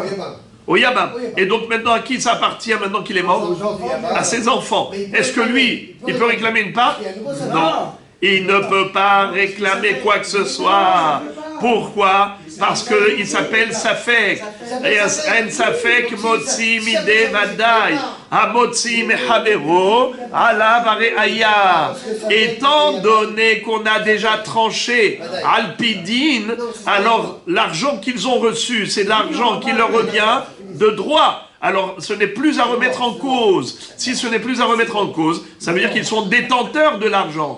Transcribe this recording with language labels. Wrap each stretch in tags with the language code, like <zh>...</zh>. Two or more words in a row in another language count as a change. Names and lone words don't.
<fr>Au Yabam. Et donc maintenant, à qui ça appartient maintenant qu'il est mort? À ses enfants. Est-ce que lui, il peut réclamer une part? Non. Il ne peut pas réclamer quoi que ce soit. Pourquoi? Parce qu'il s'appelle Safek. Et un</fr> <he>ספק מוציא מידי ודאי. המוציא מחבירו עליו הראיה.</he> <fr>Étant donné qu'on a déjà tranché Alpidine, alors l'argent qu'ils ont reçu, c'est l'argent qui leur revient de droit. Alors, ce n'est plus à remettre en cause. Si ce n'est plus à remettre en cause, ça veut dire qu'ils sont détenteurs de l'argent.</fr>